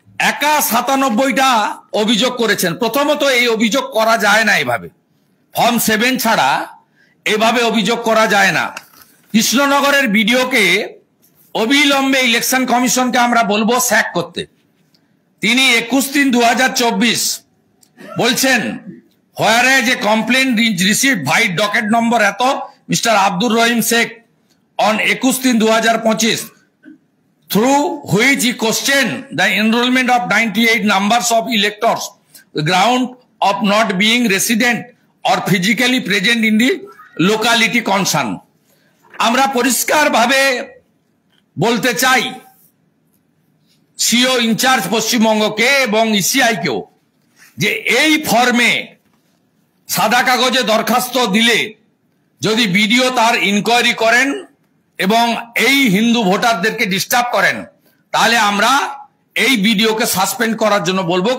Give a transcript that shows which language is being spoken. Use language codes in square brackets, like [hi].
[bn] একা 97টা অভিযোগ করেছেন। প্রথমত এই অভিযোগ করা যায় না, এভাবে ফর্ম 7 ছাড়া এভাবে অভিযোগ করা যায় না। কৃষ্ণনগরের বিডিওকে অবিলম্বে ইলেকশন কমিশনকে আমরা বলবো স্যাক করতে। তিনি 21/3/2024 বলছেন, [en] whereas a complaint received by docket number [bn] এত Mr. [en] Abdur Rahim Sheikh on 21/3/2025 through which he questioned the enrollment of 98 numbers of electors the ground of not being resident or physically present in the locality concerned। [bn] আমরা পরিষ্কার ভাবে বলতে চাই CO in charge পশ্চিমবঙ্গকে এবং ECI কেও যে এই ফর্মে সাদা কাগজে দরখাস্ত দিলে যদি বিডিও তার ইনকোয়ারি করেন এবং এই হিন্দু ভোটারদেরকে ডিস্টার্ব করেন, তাহলে আমরা এই বিডিওকে সাসপেন্ড করার জন্য বলবো।